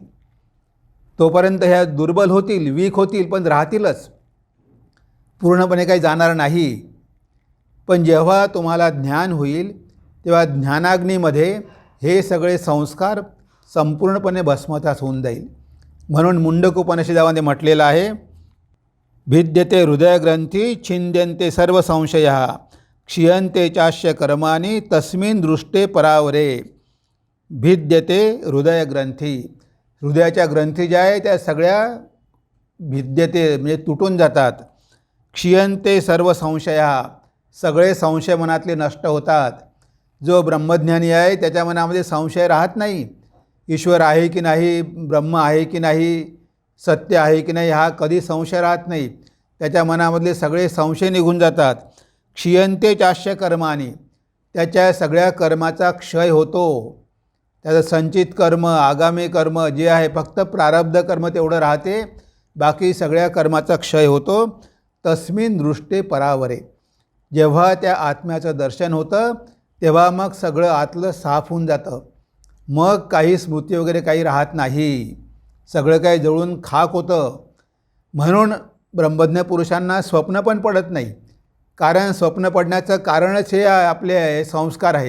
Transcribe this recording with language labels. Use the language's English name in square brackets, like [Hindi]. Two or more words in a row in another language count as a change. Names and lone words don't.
[Marathi] तोपर्यंत ह्या दुर्बल होतील, वीक होतील, पण राहतीलच, पूर्णपणे काही जाणार नाही. पण जेव्हा तुम्हाला ज्ञान होईल तेव्हा ज्ञानाग्नीमध्ये हे सगळे संस्कार संपूर्णपणे भस्मसात होऊन जाईल. म्हणून मुंडक उपनिषदामध्ये म्हटलेलं आहे, [Sanskrit] भिद्यते हृदयग्रंथी छिंद्यन्ते सर्व संशयः क्षीयन्ते चास्य कर्माणि तस्मिन् दृष्टे परावरे. भिद्यते हृदयग्रंथी, [Marathi] हृदयाच्या ग्रंथी ज्या आहे त्या सगळ्या भिद्यते म्हणजे तुटून जातात. [Sanskrit] क्षीयन्ते सर्व संशयः, [Marathi] सगळे संशय मनातले नष्ट होतात. जो ब्रह्मज्ञानी आहे त्याच्या मनामध्ये संशय राहत नाही. ईश्वर आहे की नाही, ब्रह्म आहे की नाही, सत्य आहे की नाही, हा कधी संशय राहत नाही. त्याच्या मनामधले सगळे संशय निघून जातात. [Sanskrit] क्षीयन्ते चास्य कर्माणि, [Marathi] त्याच्या सगळ्या कर्माचा क्षय होतो. त्याचं संचित कर्म, आगामी कर्म जे आहे फक्त प्रारब्ध कर्म तेवढं राहते, बाकी सगळ्या कर्माचा क्षय होतो. [Sanskrit] तस्मिन् दृष्टे परावरे, [Marathi] जेव्हा त्या आत्म्याचं दर्शन होतं तेव्हा मग सगळं आतलं साफ होऊन जातं. मग काही स्मृती वगैरे काही राहत नाही, सगळं काही जळून खाक होतं. म्हणून ब्रह्मज्ञ पुरुषांना स्वप्न पण पडत नाही, कारण स्वप्न पडण्याचं कारणच हे आपले संस्कार आहे.